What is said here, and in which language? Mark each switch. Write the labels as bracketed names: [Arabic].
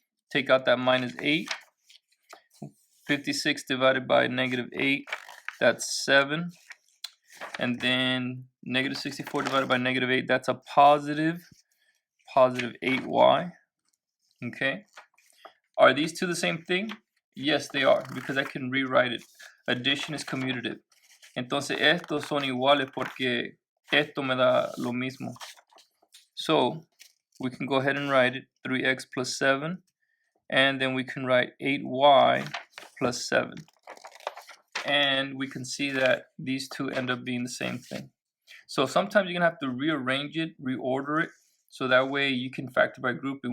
[English] Take out that minus 8. 56 divided by negative 8, that's 7. And then negative 64 divided by negative 8, that's a positive 8y, okay. Are these two the same thing? Yes, they are, because I can rewrite it. Addition is commutative. [Spanish] Entonces estos son iguales porque esto me da lo mismo. [English] So we can go ahead and write it 3x plus 7, and then we can write 8y plus 7. And we can see that these two end up being the same thing. So sometimes you're gonna have to rearrange it, reorder it, so that way you can factor by grouping.